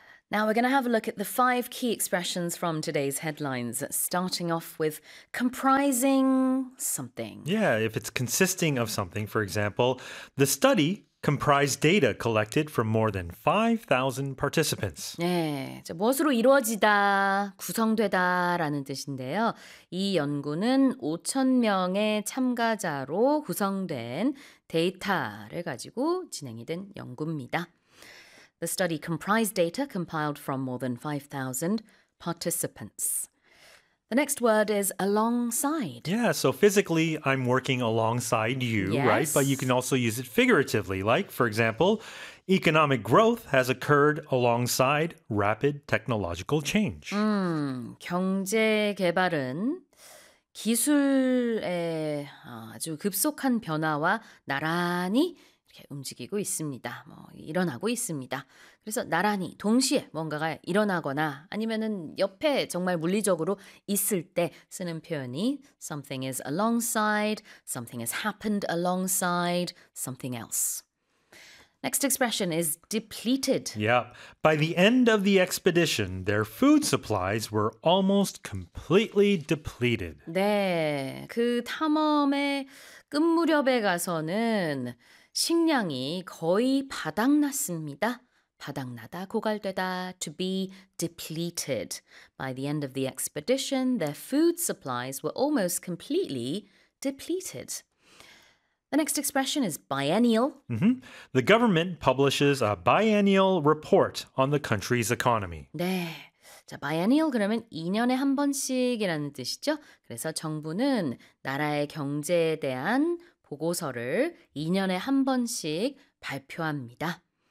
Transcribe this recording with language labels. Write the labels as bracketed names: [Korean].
[English] Now we're going to have a look at the five key expressions from today's headlines, starting off with comprising something. Yeah, if it's consisting of something, for example, the study comprised data collected from more than 5,000 participants. [Korean] 네, 저 무엇으로 이루어지다, 구성되다 라는 뜻인데요. 이 연구는 5,000명의 참가자로 구성된 데이터를 가지고 진행이 된 연구입니다. [English] The study comprised data compiled from more than 5,000 participants. The next word is alongside. Yeah, so physically, I'm working alongside you, yes. right? But you can also use it figuratively. Like, for example, economic growth has occurred alongside rapid technological change. [Korean] 경제 개발은 기술의 아주 급속한 변화와 나란히 이렇게 움직이고 있습니다. 뭐 일어나고 있습니다. 그래서 나란히 동시에 뭔가가 일어나거나 아니면은 옆에 정말 물리적으로 있을 때 쓰는 표현이 [English] something is alongside, something has happened alongside something else. Next expression is depleted. Yeah. By the end of the expedition, their food supplies were almost completely depleted. [Korean] 네. 그 탐험의 끝 무렵에 가서는 식량이 거의 바닥났습니다. 바닥나다, 고갈되다, [English] to be depleted. By the end of the expedition, their food supplies were almost completely depleted. The next expression is biennial. Mm-hmm. The government publishes a biennial report on the country's economy. [Korean] 네. 자, biennial 그러면 2년에 한 번씩이라는 뜻이죠. 그래서 정부는 나라의 경제에 대한 보고서를 2년에 한 번씩 발표합니다.